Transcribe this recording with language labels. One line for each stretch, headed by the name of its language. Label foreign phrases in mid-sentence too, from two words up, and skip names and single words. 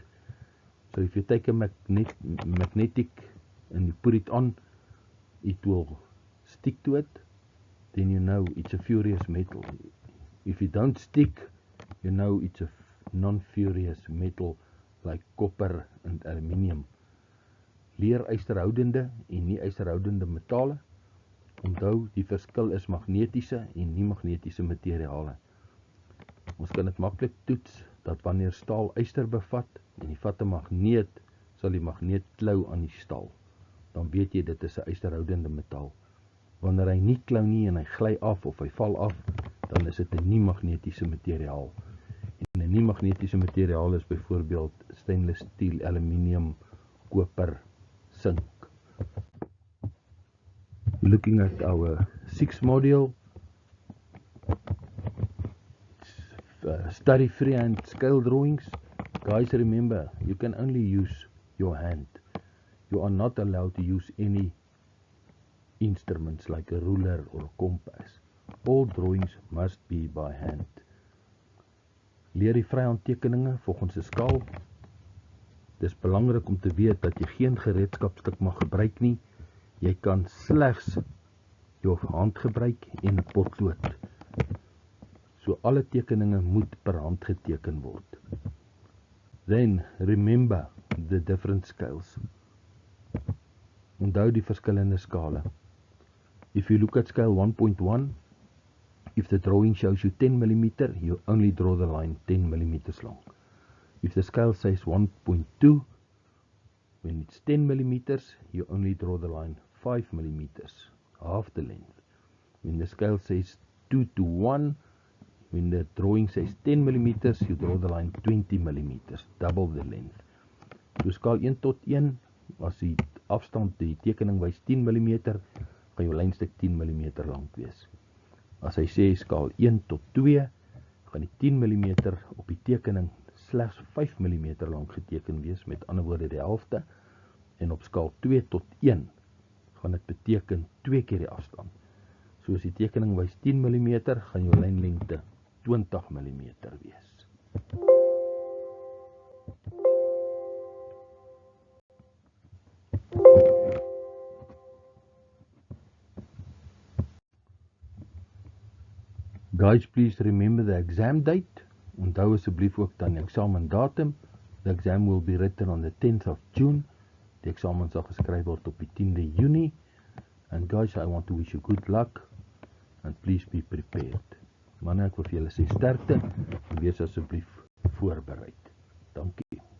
English: So if you take a magnetic and you put it on, it will stick to it, then you know it's a furious metal. If you don't stick, you know it's a non-furious metal like copper and aluminium.
Afrikaans: Leer ysterhoudende en nie ysterhoudende metale. Onthou, die verskil is magnetiese en nie magnetiese materiale. Ons kan dit maklik toets dat wanneer staal yster bevat en jy vat 'n magneet, sal die magneet klou aan die staal. Dan weet jy dit is 'n ysterhoudende metaal. Wanneer hy nie klou nie en hy gly af of hy val af, dan is dit 'n nie-magnetiese materiaal. En 'n nie-magnetiese materiaal is byvoorbeeld
English: stainless steel,
Afrikaans: aluminium, koper, sink.
English: Looking at our 6th module, study freehand scale drawings. Guys, remember, you can only use your hand. You are not allowed to use any instruments like a ruler or a compass. All drawings must be by hand.
Afrikaans: Leer die vryhandtekeninge volgens 'n skaal. Dis belangrik om te weet dat jy geen gereedskapstuk mag gebruik nie. Jy kan slegs jou hand gebruik en 'n potlood. So alle tekeninge moet per hand geteken word.
English: Then remember the different scales.
Afrikaans: Onthou die verskillende skale.
English: If you look at scale 1.1, if the drawing shows you 10 mm, you only draw the line 10 mm long. If the scale says 1.2, when it's 10 mm, you only draw the line 5 mm, half the length. When the scale says 2 to 1, when the drawing says 10 mm, you draw the line 20 mm, double the length.
Afrikaans: So skaal 1 tot 1, as die afstand, die tekening wys 10 mm, gaan jou lynstuk 10 mm lank wees. As hy sê skaal 1 tot 2, gaan die 10 mm op die tekening slegs 5 mm lank geteken wees, met ander woorde die helfte, en op skaal 2 tot 1 gaan dit beteken 2 keer die afstand. So as die tekening wys 10 mm, gaan jou lynlengte 20 mm wees.
English: Guys, please remember the exam date.
Afrikaans: Onthou asseblief ook dan die eksamen datum.
English: The exam will be written on the 10th of June.
Afrikaans: Die eksamen sal geskryf word op die 10de Junie.
English: And guys, I want to wish you good luck and please be prepared.
Afrikaans: Manne, ek wil vir julle sê sterkte en wees asseblief voorbereid. Dankie.